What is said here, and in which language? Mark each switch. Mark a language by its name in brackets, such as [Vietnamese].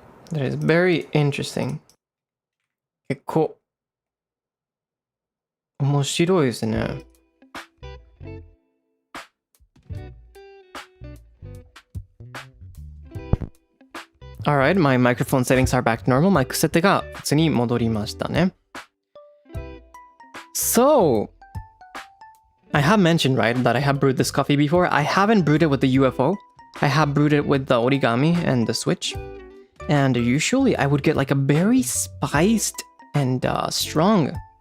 [English] That is very interesting. [Japanese] 結構面白いですね。 [English] Alright, my microphone settings are back to normal. [Japanese] マイク設定が普通に戻りましたね。 [English] So, I have mentioned, right, that I have brewed this coffee before. I haven't brewed it with the UFO. I have brewed it with the origami and the switch. And usually I would get like a very spiced and strong